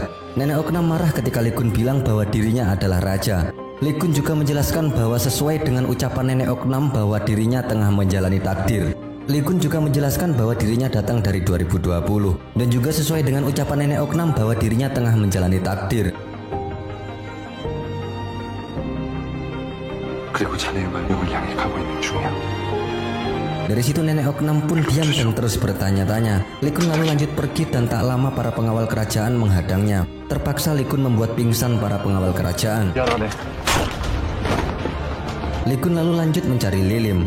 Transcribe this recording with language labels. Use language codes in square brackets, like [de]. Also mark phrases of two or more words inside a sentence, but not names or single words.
[id] Nenek Oknam marah ketika Lee Kun bilang bahwa dirinya adalah raja. Lee Kun juga menjelaskan bahwa sesuai dengan ucapan Nenek Oknam bahwa dirinya tengah menjalani takdir. Lee Kun juga menjelaskan bahwa dirinya datang dari 2020 dan juga sesuai dengan ucapan Nenek Oknam bahwa dirinya tengah menjalani takdir. [ko] 그리고 자네의 말명을 향해 가고 있는 중이야. [id] Dari situ Nenek Oknam pun diam dan terus bertanya-tanya. Lee Kun lalu lanjut pergi dan tak lama para pengawal kerajaan menghadangnya. Terpaksa Lee Kun membuat pingsan para pengawal kerajaan. Lee Kun lalu lanjut mencari Lilim.